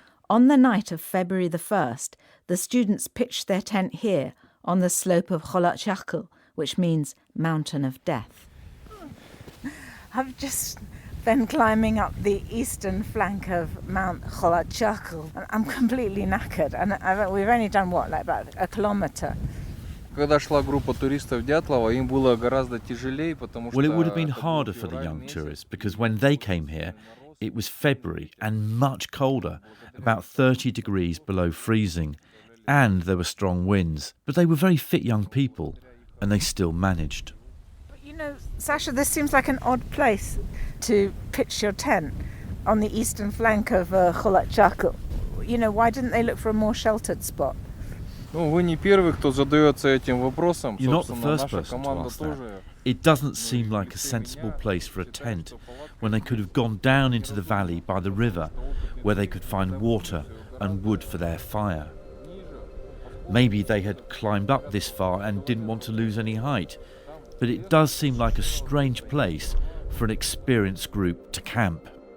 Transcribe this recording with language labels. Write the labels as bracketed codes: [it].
[en] On the night of February the 1st, the students pitched their tent here on the slope of Cholachakl, which means Mountain of Death. I've just been climbing up the eastern flank of Mount Cholachakl. I'm completely knackered, and we've only done like about a kilometre. [ru] Когда шла группа туристов Дятлова, им было гораздо тяжелее, потому что... [en] Well, it would have been harder for the young tourists because when they came here, it was February and much colder, about 30 degrees below freezing, and there were strong winds. But they were very fit young people, and they still managed. But you know, Sasha, this seems like an odd place to pitch your tent on the eastern flank of Cholachakl. You know, why didn't they look for a more sheltered spot? [ru] Ну, вы не первый, кто задается этим вопросом. [en] You're not the first person to ask that. It doesn't seem like a sensible place for a tent when they could have gone down into the valley by the river where they could find water and wood for their fire. Maybe they had climbed up this far and didn't want to lose any height, but it does seem like a strange place for an experienced group to camp.